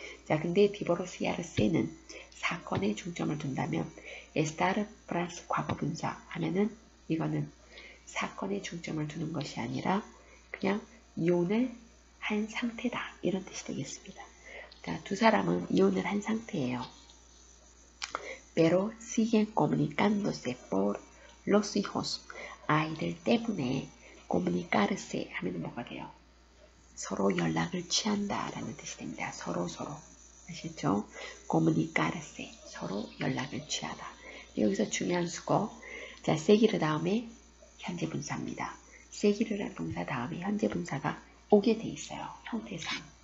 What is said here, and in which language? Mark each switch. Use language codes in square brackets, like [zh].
[ko] 자, 근데 디보르시아르세는 사건에 중점을 둔다면 estar 플러스 과거분사 하면은 이거는 사건에 중점을 두는 것이 아니라 그냥 이혼을 한 상태다 이런 뜻이 되겠습니다. 자, 두 사람은 이혼을 한 상태예요. [es] Pero siguen comunicándose por los hijos. [ko] 아이들 때문에 comunicarse 하면 뭐가 돼요? 서로 연락을 취한다 라는 뜻이 됩니다. 서로 아시죠? comunicarse 서로 연락을 취하다. 여기서 중요한 수거. 자, seguir 다음에 현재 분사입니다. seguir라는 동사 다음에 현재 분사가 오게 돼 있어요. 형태상.